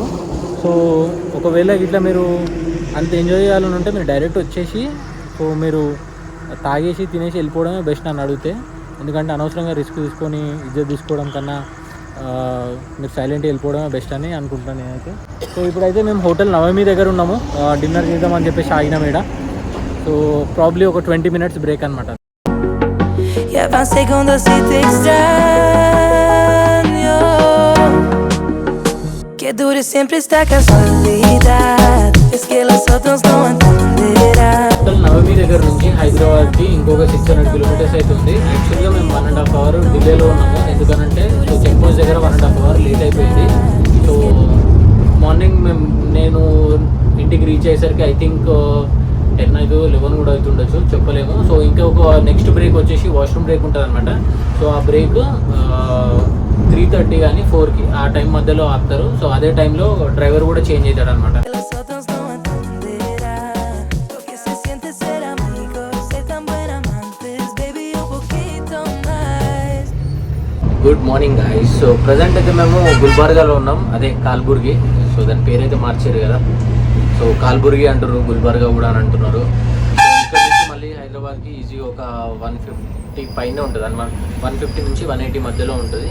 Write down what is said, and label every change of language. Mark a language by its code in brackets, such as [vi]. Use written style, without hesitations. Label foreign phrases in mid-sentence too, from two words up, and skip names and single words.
[te] సో ఒకవేళ ఇట్లా మీరు అంత ఎంజాయ్ చేయాలని ఉంటే మీరు డైరెక్ట్ వచ్చేసి సో మీరు తాగేసి తినేసి వెళ్ళిపోవడమే బెస్ట్ నన్ను అడిగితే. ఎందుకంటే అనవసరంగా రిస్క్ తీసుకొని ఇజ్జత్ తీసుకోవడం కన్నా మీరు సైలెంట్గా వెళ్ళిపోవడమే బెస్ట్ అని అనుకుంటాను నేనైతే. సో ఇప్పుడైతే మేము హోటల్ నవమి దగ్గర ఉన్నాము, డిన్నర్ చేద్దామని చెప్పేసి ఆగినాం ఈడ. సో ప్రాబ్లీ ఒక 20 minutes బ్రేక్ అనమాట. [es] Ya van segundos y te extraño. Que dure siempre esta casualidad. Es que los otros no entenderán. [te] హోటల్ నవమి దగ్గర నుంచి హైదరాబాద్కి ఇంకొక 600 kilometers అవుతుంది. యాక్చువల్గా మేము 1.5 hour డిలేలో ఉన్నాము. ఎందుకనంటే సో చెక్ పోస్ట్ దగ్గర 1.5 hour లేట్ అయిపోయింది. సో మార్నింగ్ నేను ఇంటికి రీచ్ అయ్యేసరికి [en] I think [te] 10 అయితే 11 కూడా అవుతుండొచ్చు, చెప్పలేము. సో ఇంకా ఒక నెక్స్ట్ బ్రేక్ వచ్చేసి [en] washroom break [te] ఉంటుంది అనమాట. సో ఆ బ్రేక్ 3:30 కానీ 4కి ఆ టైం మధ్యలో ఆపుతారు. సో అదే టైంలో డ్రైవర్ కూడా చేంజ్ అవుతాడు అనమాట. [es] Que los otros no entenderán lo que se siente ser amigos, ser tan buen amantes, baby, un poquito más. [en] good morning guys. [te] సో ప్రజెంట్ అయితే మేము గుల్బర్గాలో ఉన్నాం, అదే కాల్బుర్గి. సో దాని పేరైతే మార్చారు కదా, సో కాల్బుర్గి అంటారు, గుల్బర్గా కూడా అని అంటున్నారు. ఇక్కడ నుంచి మళ్ళీ హైదరాబాద్కి ఈజీ ఒక 150 పైన ఉంటుంది అనమాట. 150 నుంచి 180 మధ్యలో ఉంటుంది.